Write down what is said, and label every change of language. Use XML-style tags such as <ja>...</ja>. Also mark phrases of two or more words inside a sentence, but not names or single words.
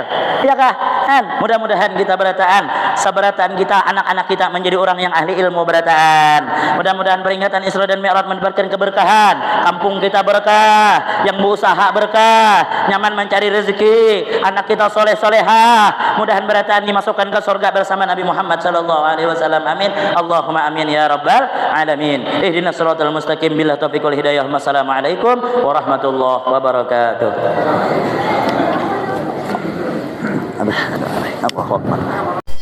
<bjn>ya kah mudah-mudahan kita berataan sabarataan kita anak-anak kita menjadi orang yang ahli ilmu berataan mudah-mudahan peringatan Isra dan Mi'raj menebarkan keberkahan kampung kita berkah yang berusaha berkah nyaman mencari rezeki anak kita soleh-solehah mudahan berataan dimasukkan ke surga bersama Nabi Muhammad</bjn> <ar>صلى الله عليه وسلم آمين اللهم آمين يا رب العالمين اهدنا الصراط المستقيم بالله التوفيق والهداية والسلام عليكم ورحمة الله وبركاته الله أكبر</ar>